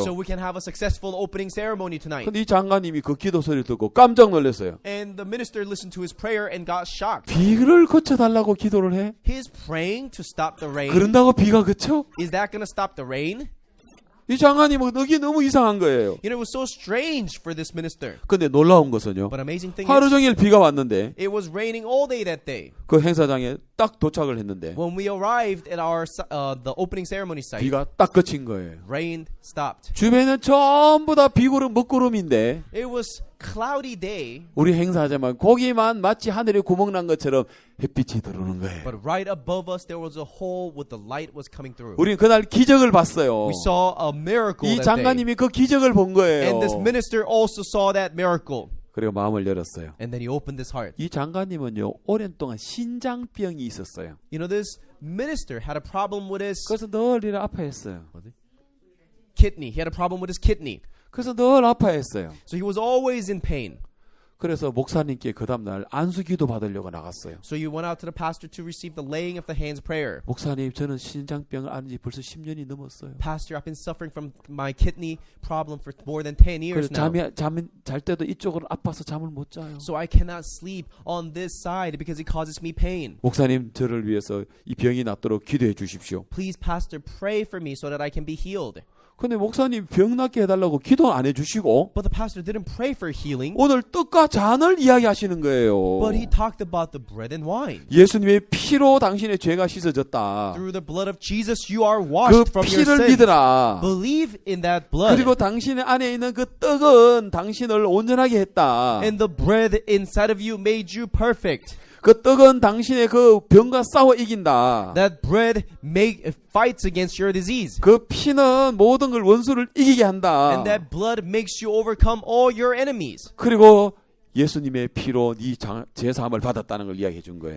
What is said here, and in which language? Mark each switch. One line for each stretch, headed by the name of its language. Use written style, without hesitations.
English: so we can have a successful opening ceremony tonight.
Korean: 근데 이 장관님이 그 기도 소리를 듣고 깜짝 놀랐어요.
English: And the minister listened to his prayer and got shocked.
Korean: 비를 그쳐 달라고 기도를 해?
English: He's praying to stop the rain.
Korean: 그런다고 비가 그쳐?
English: Is that going to stop the rain?
Korean: 이 장관님은 이게 너무 이상한 거예요.
English: You know, it was so strange for this minister.
Korean: 근데 놀라운 것은요.
English: But amazing thing
Korean: 하루
English: is,
Korean: 종일 비가 왔는데
English: it was raining all day that day.
Korean: 그 행사장에 딱 도착을 했는데
English: When we arrived at our the opening ceremony site,
Korean: 비가 딱 그친 거예요.
English: rain stopped.
Korean: 주변은 전부 다 비구름 먹구름인데
English: It was cloudy day,
Korean: 우리 행사장만 거기만 마치 하늘에 구멍 난 것처럼 햇빛이 들어오는 거예요.
English: but right above us there was a hole with the light was coming through.
Korean: 우리는 그날 기적을 봤어요.
English: We saw a miracle
Korean: 이
English: that day.
Korean: 장관님이 그 기적을 본 거예요.
English: And this minister also saw that miracle.
Korean: 그리고 마음을 열었어요.
English: And then he opened his heart.
Korean: 이 장관님은요 오랜 동안 신장병이 있었어요.
English: You know, this minister had a problem with his
Korean: 그래서 늘 이래 아파했어요.
English: kidney. He had a problem with his kidney.
Korean: 그래서 늘 아파했어요.
English: So he was always in pain.
Korean: 그래서 목사님께 그 다음날 안수기도 받으려고 나갔어요.
English: So you went out to the pastor to receive the laying of the hands prayer.
Korean: 목사님 저는 신장병을 앓은 지 벌써 10년이 넘었어요.
English: Pastor, I've been suffering from my kidney problem for more than 10 years
Korean: 그래서
English: now.
Korean: 잘 때도 이쪽으로 아파서 잠을 못 자요.
English: So I cannot sleep on this side because it causes me pain.
Korean: 목사님 저를 위해서 이 병이 낫도록 기도해 주십시오.
English: Please, pastor, pray for me so that I can be healed.
Korean: 근데 목사님 병 낫게 해달라고 기도 안 해주시고
English: But the pastor didn't pray for healing,
Korean: 오늘 떡과 잔을 이야기하시는 거예요.
English: but he talked about the bread and wine.
Korean: 예수님의 피로 당신의 죄가 씻어졌다.
English: Through the blood of Jesus, you are
Korean: 그
English: washed from your
Korean: 피를
English: sins.
Korean: 믿으라.
English: Believe in that blood.
Korean: 그리고 당신의 안에 있는 그 떡은 당신을 온전하게 했다.
English: And the bread inside of you made you perfect.
Korean: 그 떡은 당신의 그 병과 싸워 이긴다.
English: That bread fights against your disease.
Korean: 그 피는 모든 걸 원수를 이기게 한다.
English: And that blood makes you overcome all your enemies.
Korean: 그리고 예수님의 피로 네 제사함을 받았다는 걸 이야기해 준 거예요.